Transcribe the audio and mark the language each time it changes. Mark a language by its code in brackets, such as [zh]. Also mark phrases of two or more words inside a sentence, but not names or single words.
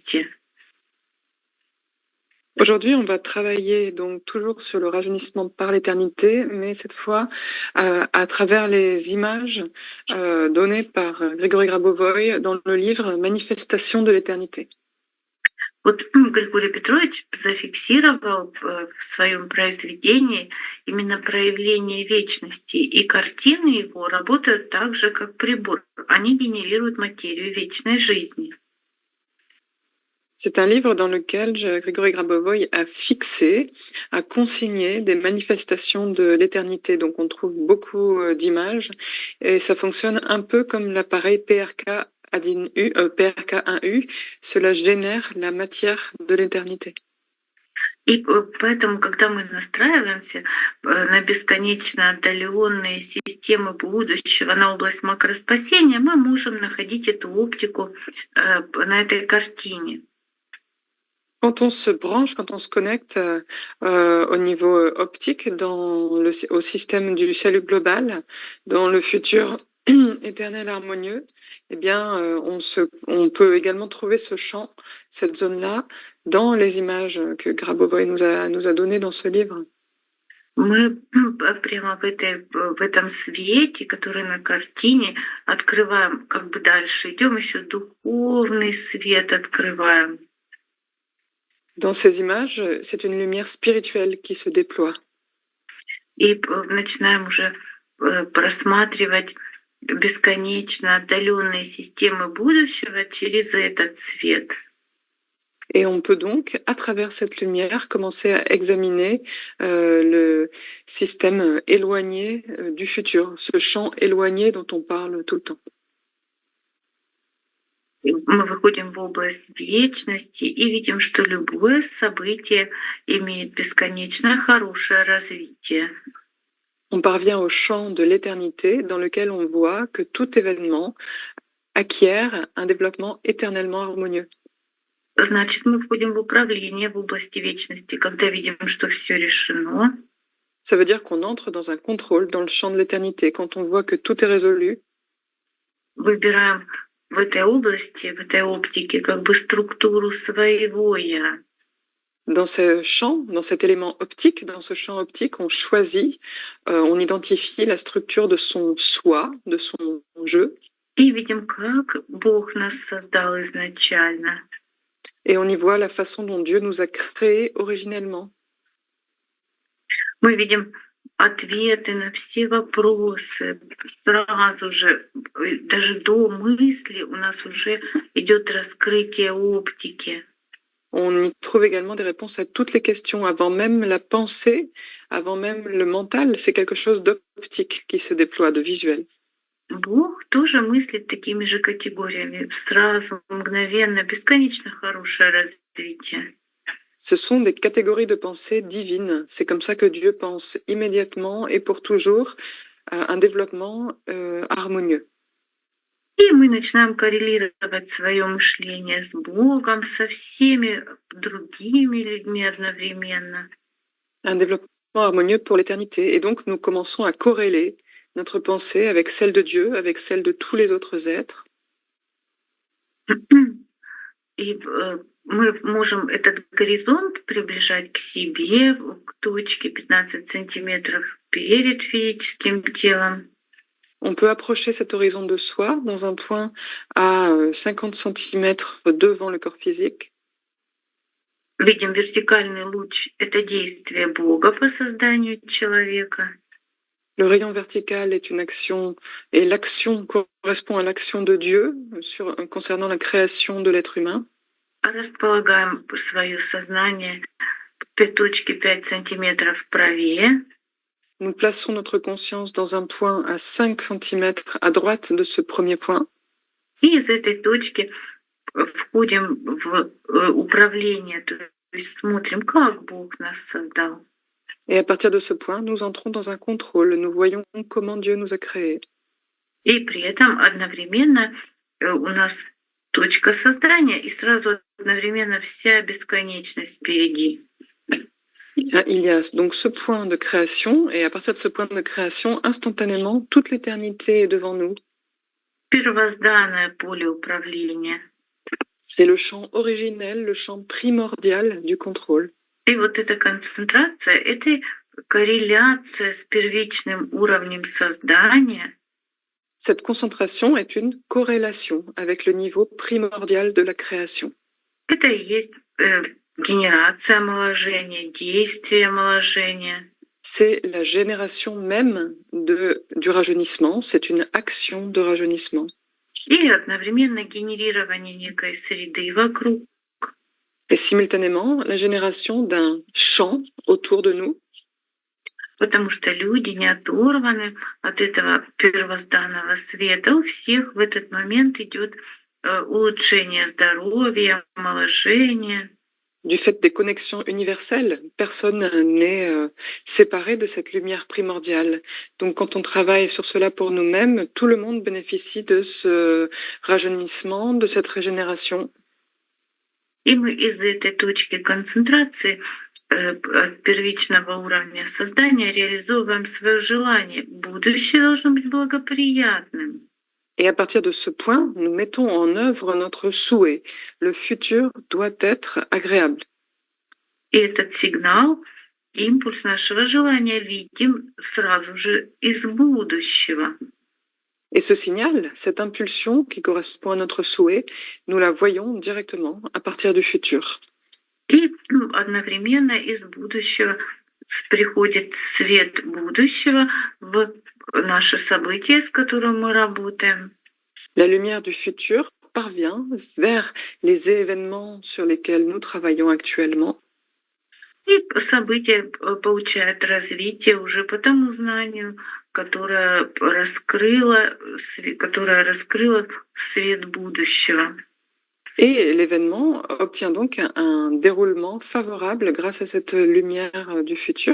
[ru] вечности. [fr] Aujourd'hui, on va travailler donc toujours sur le rajeunissement par l'éternité, mais cette fois à travers les images données par Григорий Грабовой dans le livre Manifestation de l'éternité. [ru] Вот Григорий Петрович зафиксировал в своем произведении именно проявление вечности, и картины его работают так же, как прибор. Они генерируют материю вечной жизни. [fr] C'est un livre dans lequel Grégory Grabovoy a fixé, a consigné des manifestations de l'éternité. Donc on trouve beaucoup d'images et ça fonctionne un peu comme l'appareil PRK1U. Cela génère la matière de l'éternité. [ru] И поэтому, когда мы настраиваемся на бесконечно отдаленные системы будущего, на область макроспасения, мы можем находить эту оптику на этой картине. [fr] Quand on se branche, quand on se connecte au niveau optique au système du salut global, dans le futur éternel harmonieux, eh bien, on peut également trouver ce champ, cette zone-là, dans les images que Grabovoy nous a données dans ce livre. [ru] Мы прямо в этом свете, который на картине, открываем, как бы дальше идем, еще духовный свет открываем. [fr] Dans ces images, c'est une lumière spirituelle qui se déploie. [ru] И начинаем уже просматривать бесконечно отдаленные системы будущего через этот свет. [fr] Et on peut donc, à travers cette lumière, commencer à examiner le système éloigné du futur, ce champ éloigné dont on parle tout le temps. [ru] Мы выходим в область вечности и видим, что любое событие имеет бесконечно хорошее развитие. [fr] On parvient au champ de l'éternité dans lequel on voit que tout événement acquiert un développement éternellement harmonieux. [ru] Значит, мы входим в управление в области вечности, когда видим, что все решено. [fr] Ça veut dire qu'on entre dans un contrôle dans le champ de l'éternité, quand on voit que tout est résolu. [ru] Выбираем в этой области, в этой оптике, как бы структуру своего «я». [fr] Dans ce champ, dans cet élément optique, dans ce champ optique, on choisit, on identifie la structure de son soi, de son jeu. [ru] И видим, как Бог нас создал изначально. [fr] Et on y voit la façon dont Dieu nous a créés originellement. [ru] Мы видим ответы на все вопросы. Сразу же, даже до мысли у нас уже идет раскрытие оптики. [fr] On y trouve également des réponses à toutes les questions, avant même la pensée, avant même le mental. C'est quelque chose d'optique qui se déploie, de visuel. [ru] Бог тоже мыслит такими же категориями. Сразу, мгновенно, бесконечно хорошее развитие. [fr] Ce sont des catégories de pensée divines. C'est comme ça que Dieu pense immédiatement et pour toujours un développement harmonieux. [ru] И мы начинаем коррелировать свое мышление с Богом, со всеми другими людьми одновременно. [fr] Un développement harmonieux pour l'éternité. Et donc, nous commençons à corréler notre pensée avec celle de Dieu, avec celle de tous les autres êtres. [ru] И мы можем этот горизонт приближать к себе, к точке 15 сантиметров перед физическим телом. [fr] On peut approcher cet horizon de soi dans un point à 50 cm devant le corps physique. [ru] Видим вертикальный луч — это действие Бога по созданию человека. [fr] Le rayon vertical est une action, et l'action correspond à l'action de Dieu concernant la création de l'être humain. [ru] Располагаем свое сознание в точке 5 сантиметров правее. [fr] Nous plaçons notre conscience dans un point à 5 cm à droite de ce premier point. [ru] И из этой точки входим в управление, то есть смотрим, как Бог нас создал. [fr] Et à partir de ce point, nous entrons dans un contrôle. Nous voyons comment Dieu nous a créés. [ru] И при этом одновременно у нас точка создания и сразу одновременно вся бесконечность впереди. [fr] Il y a donc ce point de création, et à partir de ce point de création, instantanément, toute l'éternité est devant nous. [ru] Первозданное поле управления. [fr] C'est le champ originel, le champ primordial du contrôle. [ru] И вот эта концентрация — это корреляция с первичным уровнем создания. [fr] Cette concentration est une corrélation avec le niveau primordial de la création. [ru] Это и есть генерация омоложения, действие омоложения. [fr] C'est la génération même du rajeunissement, c'est une action de rajeunissement. [ru] И одновременно генерирование некой среды вокруг. [fr] Et simultanément, la génération d'un champ autour de nous. [ru] Потому что люди не оторваны от этого первозданного света. У всех в этот момент идет улучшение здоровья, омоложение. [fr] Du fait des connexions universelles, personne n'est séparé de cette lumière primordiale. Donc quand on travaille sur cela pour nous-mêmes, tout le monde bénéficie de ce rajeunissement, de cette régénération. [ru] И мы из этой точки концентрации от первичного уровня создания реализовываем свое желание. Будущее должно быть благоприятным. [fr] Et à partir de ce point, nous mettons en œuvre notre souhait. Le futur doit être agréable. [ru] И этот сигнал, импульс нашего желания видим сразу же из будущего. [fr] Et ce signal, cette impulsion qui correspond à notre souhait, nous la voyons directement à partir du futur. [ru] И одновременно из будущего приходит свет будущего в наши события, с которым мы работаем. [fr] La lumière du futur parvient vers les événements sur lesquels nous travaillons actuellement. [ru] И события получают развитие уже по тому знанию, которое раскрыло свет будущего. [fr] Et l'événement obtient donc un déroulement favorable grâce à cette lumière du futur.